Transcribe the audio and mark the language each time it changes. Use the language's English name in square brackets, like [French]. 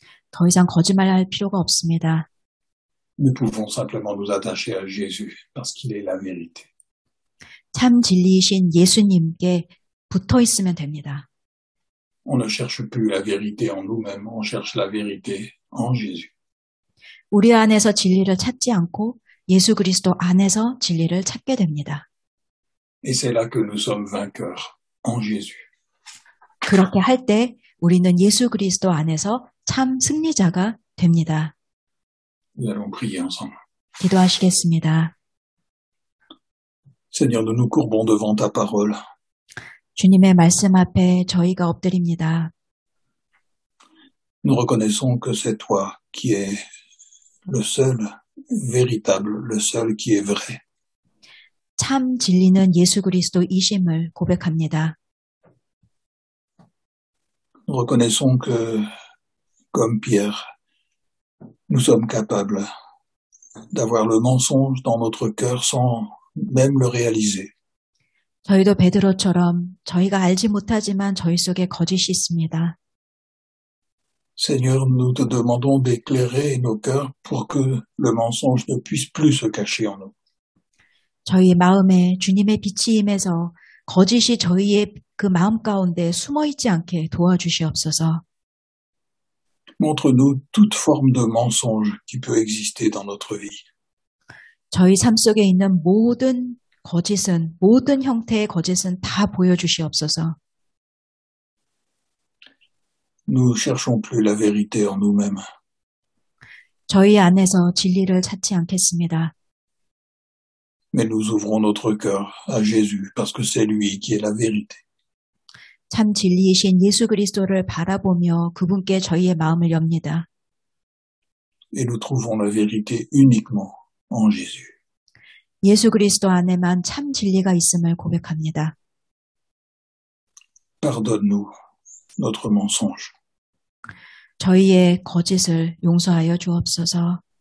[Korean] 더 이상 거짓말할 필요가 없습니다. [French] Nous pouvons simplement nous attacher à Jésus parce qu'il est la vérité. [Korean] 참 진리이신 예수님께 붙어 있으면 됩니다. [French] On ne cherche plus la vérité en nous-mêmes, on cherche la vérité en Jésus. [Korean] 우리 안에서 진리를 찾지 않고 예수 그리스도 안에서 진리를 찾게 됩니다. [French] Et c'est là que nous sommes vainqueurs en Jésus. [Korean] 그렇게 할 때 우리는 예수 그리스도 안에서 참 승리자가 됩니다. [French] Nous allons prier ensemble. [Korean] 기도하시겠습니다. [French] Seigneur, nous nous courbons devant ta parole. [Korean] 주님의 말씀 앞에 저희가 엎드립니다. [French] Nous reconnaissons que c'est toi qui es le seul véritable, le seul qui est vrai. [Korean] 참 진리는 예수 그리스도이심을 고백합니다. [French] Nous reconnaissons que, comme Pierre, nous sommes capables d'avoir le mensonge dans notre cœur sans même le réaliser. [Korean] 저희도 베드로처럼 저희가 알지 못하지만 저희 속에 거짓이 있습니다. [French] Seigneur, nous te demandons d'éclairer nos cœurs pour que le mensonge ne puisse plus se cacher en nous. [Korean] 저희 마음에 주님의 빛이 임해서 거짓이 저희의 그 마음 가운데 숨어있지 않게 도와주시옵소서. [French] Montre-nous toute forme de mensonge qui peut exister dans notre vie. [Korean] 저희 삶 속에 있는 모든 거짓은, 모든 형태의 거짓은 다 보여주시옵소서. [French] Nous cherchons plus la vérité en nous-mêmes. [Korean] 저희 안에서 진리를 찾지 않겠습니다. [French] Mais nous ouvrons notre cœur à Jésus parce que c'est lui qui est la vérité. [Korean] 참 진리이신 예수 그리스도를 바라보며 그분께 저희의 마음을 엽니다. [French] Et nous trouvons la vérité uniquement en Jésus. [Korean] 예수 그리스도 안에만 참 진리가 있음을 고백합니다. [French] Pardonne-nous notre mensonge. [Korean] 저희의 거짓을 용서하여 주옵소서.